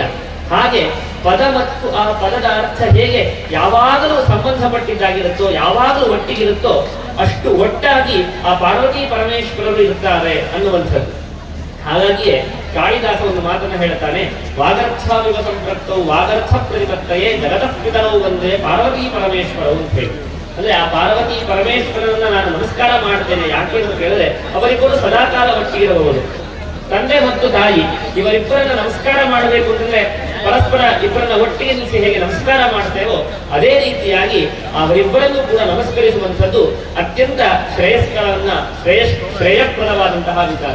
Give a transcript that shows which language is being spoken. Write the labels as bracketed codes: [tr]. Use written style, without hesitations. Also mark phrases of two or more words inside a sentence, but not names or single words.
[kn] ಹಾಗೆ ಪದ ಮತ್ತು ಆ ಪದದ ಅರ್ಥ ಹೇಗೆ ಯಾವಾಗಲೂ ಸಂಬಂಧಪಟ್ಟಿದ್ದಾಗಿರುತ್ತೋ, ಯಾವಾಗಲೂ ಒಟ್ಟಿಗಿರುತ್ತೋ ಅಷ್ಟು ಒಟ್ಟಾಗಿ ಆ ಪಾರ್ವತಿ ಪರಮೇಶ್ವರರು ಇರ್ತಾರೆ ಅನ್ನುವಂಥದ್ದು. ಹಾಗಾಗಿಯೇ ಕಾಳಿದಾಸ ಒಂದು ಮಾತನ್ನ ಹೇಳ್ತಾನೆ, [sa] ವಾಗರ್ಥಾವಿವ ಸಂಪೃಕ್ತೌ ವಾಗರ್ಥ ಪ್ರತಿಪತ್ತಯೇ ಜಗತಃ ಪಿತರೌ ಒಂದೇ ಪಾರ್ವತಿ ಪರಮೇಶ್ವರವು [kn] ಅಂತ ಹೇಳಿ. ಅಂದ್ರೆ ಆ ಪಾರ್ವತಿ ಪರಮೇಶ್ವರರನ್ನ ನಾನು ನಮಸ್ಕಾರ ಮಾಡ್ತೇನೆ. ಯಾಕೆ ಅಂತ ಕೇಳಿದ್ರೆ ಅವರಿಬ್ಬರು ಸದಾಕಾಲ ಒಟ್ಟಿಗಿರಬಹುದು. ತಂದೆ ಮತ್ತು ತಾಯಿ ಇವರಿಬ್ಬರನ್ನ ನಮಸ್ಕಾರ ಮಾಡಬೇಕು ಅಂತಂದ್ರೆ ಪರಸ್ಪರ ಇಬ್ಬರನ್ನ ಒಟ್ಟಿಗೆ ನಿಲ್ಲಿಸಿ ಹೇಗೆ ನಮಸ್ಕಾರ ಮಾಡ್ತೇವೋ ಅದೇ ರೀತಿಯಾಗಿ ಅವರಿಬ್ಬರನ್ನು ಕೂಡ ನಮಸ್ಕರಿಸುವಂಥದ್ದು ಅತ್ಯಂತ ಶ್ರೇಯಸ್ಪ್ರದವಾದಂತಹ ವಿಚಾರ.